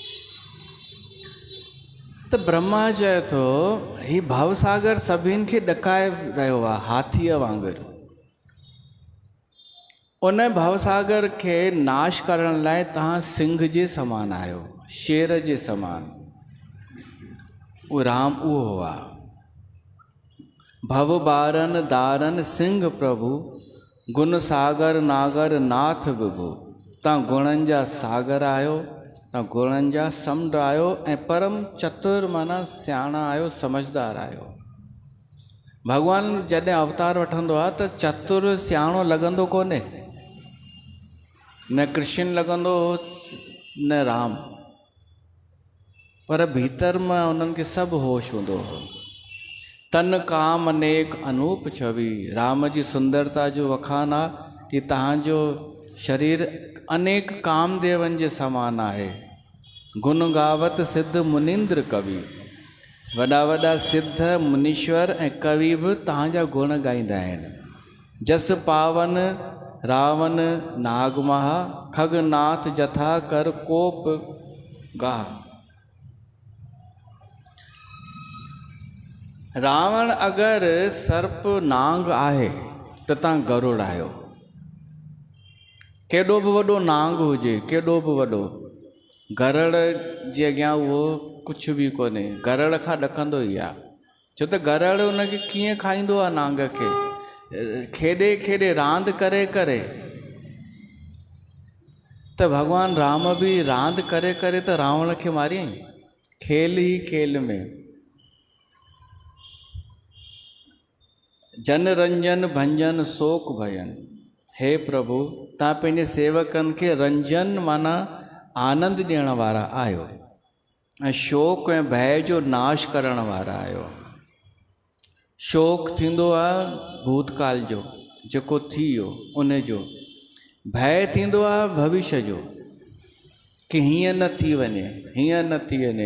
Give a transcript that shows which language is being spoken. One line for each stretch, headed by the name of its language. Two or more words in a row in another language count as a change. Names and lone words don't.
Sindhi: त ब्रह्मा चए थो ही भवसागर सभिनि खे ॾकाए रहियो आहे हाथीअ वांगुरु। उन भवसागर खे नाश करण लाइ तव्हां सिंह जे समान आहियो, शेर जे समान। उहो राम उहो आहे।
Awadhi: भव बारन दारन सिंह प्रभु, गुण सागर नागर नाथ विभु।
Sindhi: तव्हां गुणनि जा सागर आहियो, तव्हां गुणनि जा समुंड आहियो, ऐं परम चतुर माना सियाणा आहियो, समझदार आहियो। भॻवानु जॾहिं अवतार वठंदो आहे त चतुर सियाणो लॻंदो कोन्हे, न कृष्ण लॻंदो न राम, पर भीतर मां उन्हनि खे सभु होश हूंदो हो।
Awadhi: तन काम अनेक अनूप छवि,
Sindhi: राम जी सुंदरता जो वखान आहे कि तव्हांजो शरीर अनेक कामदेवनि जे समान आहे।
Awadhi: गुण गावत सिद्ध मुनिंद्र कवि,
Sindhi: वॾा वॾा सिद्ध मुनीश्वर ऐं कवि बि तव्हांजा गुण ॻाईंदा आहिनि।
Awadhi: जस पावन रावण नागमहा, खगनाथ जथा कर कोप गाह।
Sindhi: रावण अगरि सर्प नांग आहे त तव्हां गरुड़ आहियो। केॾो बि वॾो नांग हुजे, केॾो बि वॾो, गरुड़ जे अॻियां उहो कुझु बि कोन्हे, गरुड़ खां ॾकंदो ई आहे। छो त गरुड़ उनखे कीअं खाईंदो आहे नांग खे, खेॾे खेॾे रांदि करे करे। त भॻवानु राम बि रांदि करे करे त रावण खे मारियईं, खेल ई खेल में।
Awadhi: जन रंजन भंजन शोक भयन,
Sindhi: हे प्रभु तव्हां पंहिंजे सेवकनि खे रंजन माना आनंद ॾियण वारा आहियो, ऐं शोक ऐं भय जो नाश करण वारा आहियो। शोक थींदो आहे भूतकाल जो जेको थी वियो उन जो, भय थींदो आहे भविष्य जो कि हीअं न थी वञे, हीअं न थी वञे।